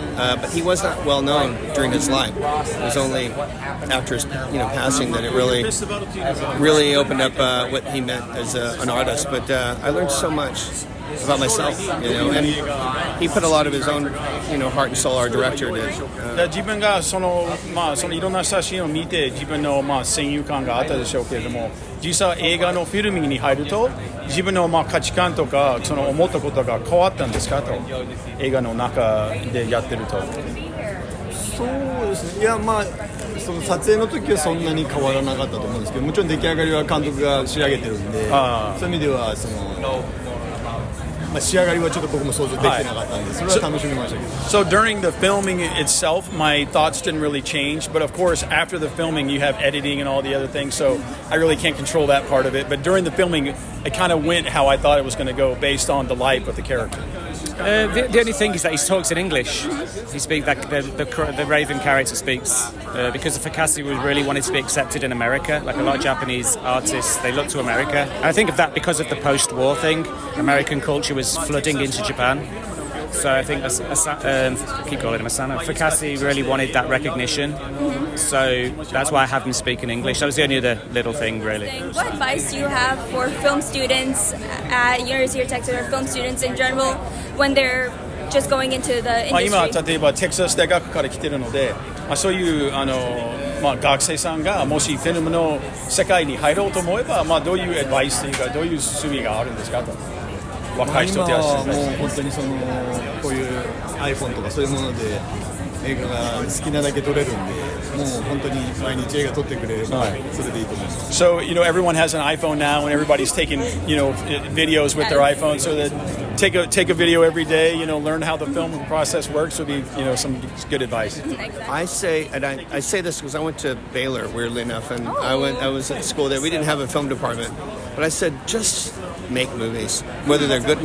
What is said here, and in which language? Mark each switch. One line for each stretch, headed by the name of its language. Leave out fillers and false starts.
English: But he was not well known during his life. It was only after his, passing that it really opened up what he meant as an artist. But I learned so much about myself, and he put a lot of his own, heart and soul. Our director did.
Japanese: 自分がそのいろんな写真を見て自分の先入観があったでしょうけれども、実際映画のフィルミングに入ると自分の価値観とかその思ったことが変わったんですかと、映画の中でやってると。そうですね。いやその撮影の時はそんなに変わらなかったと思うんですけど、もちろん出来上がりは監督が仕上げてるんで、そういう意味では仕上がりはちょっと僕も想像できてなかったんで、それは楽しみましたけど。
English: So during the filming itself, my thoughts didn't really change. But of course, after the filming, you have editing and all the other things. So I really can't control that part of it. But during the filming, it kind of went how I thought it was going to go based on the life of the character. The only thing is that he talks in English. He speaks like the Raven character speaks because the Fukasi really wanted to be accepted in America. Like a lot of Japanese artists, they look to America. And I think of that because of the post-war thing. American culture was flooding into Japan. So I think I keep calling him Asano. Fukasi really wanted that recognition. So that's why I have him speak in English. That was the only other little thing, really. What advice do you have for film students at University of Texas or film students in general when they're just going into the industry?
Japanese: 今例えばテキサス大学から来てるので、そういう学生さんがもしフィルムの世界に入ろうと思えば、どういうアドバイスというかどういう進みがあるんですかと。若い人手足今はもう本当にこういう iPhone とかそういうもので映画が好きなだけ撮れるんで、もう本当に毎日映画撮ってくれればそれでいいと思います。
English: So everyone has an iPhone now, and everybody's taking videos with their iPhone. So that take a video every day. Learn how the film process works would be some good advice. I say this because I went to Baylor, weirdly enough, and I was at school there. We didn't have a film department, but I said just make movies, whether they're good.